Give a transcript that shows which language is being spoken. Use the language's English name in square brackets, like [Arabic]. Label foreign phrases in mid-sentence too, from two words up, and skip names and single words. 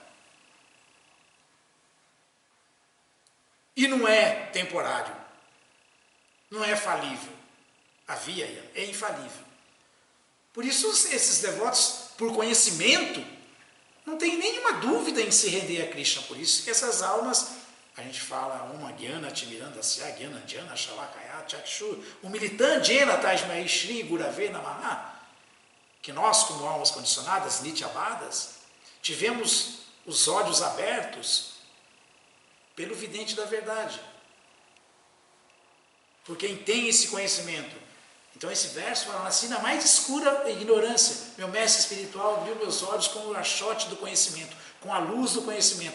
[Portuguese] E não é temporário. Não é falível. A via é infalível. Por isso, esses devotos, por conhecimento, não tem nenhuma dúvida em se render a Krishna. Por isso que essas almas, a gente fala, uma [Sanskrit] ज्ञान, तिमिरान्धस्य, ज्ञान, अञ्जन, शलाकया, चक्षुः, उन्मीलितं, येन, तस्मै, श्री, गुरवे, नमः, [Portuguese] que nós, como almas condicionadas, Nityabadas, tivemos os olhos abertos pelo vidente da verdade. Por quem tem esse conhecimento. Então esse verso fala assim, na mais escura ignorância, meu mestre espiritual abriu meus olhos com o achote do conhecimento, com a luz do conhecimento.